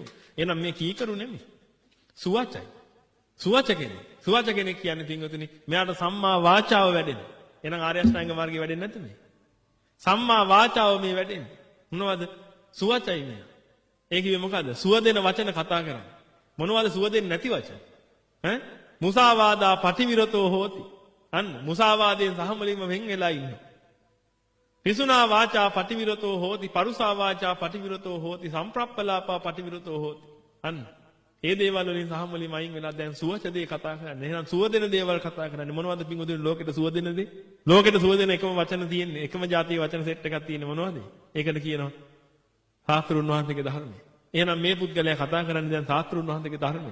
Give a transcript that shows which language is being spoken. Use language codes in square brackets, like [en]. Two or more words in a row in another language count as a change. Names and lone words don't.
[si] එහෙනම් මේ කීකරු නෙමෙයි. සුවචයි. සුවච කෙනෙක්. සුවච කෙනෙක් කියන්නේ පිංගුතුනි මෙයාට සම්මා වාචාව වැඩෙනවා. එහෙනම් ආර්ය අෂ්ටාංග මාර්ගය වැඩෙන්නේ නැද්ද මේ? සම්මා වාචාව මේ වැඩෙන්නේ. මොනවද? සුවචයි මේ. ඒ කිව්වේ මොකද්ද? සුව දෙන වචන කතා කරන්නේ. මොනවද සුව දෙන්නේ නැති වචන? ඈ? [pi] මුසාවාදා පටිවිරතෝ හෝති. [si] අන්න මුසාවාදයෙන් සහමලින්ම වෙන් වෙලා ඉන්නවා. [pi] පිසුනා වාචා පටිවිරතෝ හෝති. පරුසා වාචා පටිවිරතෝ හෝති. සම්ප්‍රප්පලාපා පටිවිරතෝ හෝති. [si] අන්න ඒ දේවල් වලින් සහමලින්ම අයින් වෙලා දැන් සුවච දේ කතා කරන්නේ. එහෙනම් සුව දෙන දේවල් කතා කරන්නේ. මොනවද පිංගුතුනි ලෝකෙට සුව දෙන දේ? ලෝකෙට සුව දෙන එකම වචන තියෙන්නේ. එකම જાතියේ වචන සෙට් එකක් තියෙන්නේ මොනවද? ඒකට කියනවා සාස්ත්‍රුන් වහන්සේගේ ධර්මය. එහෙනම් මේ පුද්ගලයා කතා කරන්නේ දැන් සාස්ත්‍රුන් වහන්සේගේ ධර්මය.